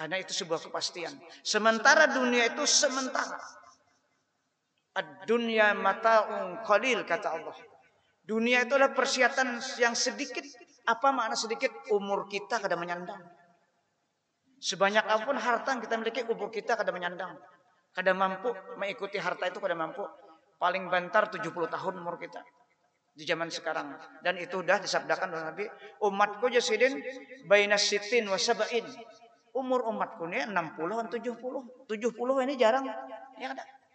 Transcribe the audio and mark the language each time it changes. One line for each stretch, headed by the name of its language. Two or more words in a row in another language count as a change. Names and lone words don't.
Indonesian: Karena itu sebuah kepastian. Sementara dunia itu sementara.
Arabic: الدنيا متاع قليل,
Indonesian: kata Allah. Dunia itu adalah persiapan yang sedikit. Apa makna sedikit?
Banjar: Umur kita kada menyandang.
Indonesian: Sebanyak apapun harta yang kita miliki,
Banjar: umur kita kada menyandang.
Indonesian: Kada mampu mengikuti harta itu, kada mampu. Paling bantar 70 tahun umur kita di zaman sekarang. Dan itu sudah disabdakan oleh Nabi, umatku jasidin
Arabic: بين الستين والسبعين.
Indonesian: Umur umatku ini 60 dan 70. 70 ini jarang. Ya kada.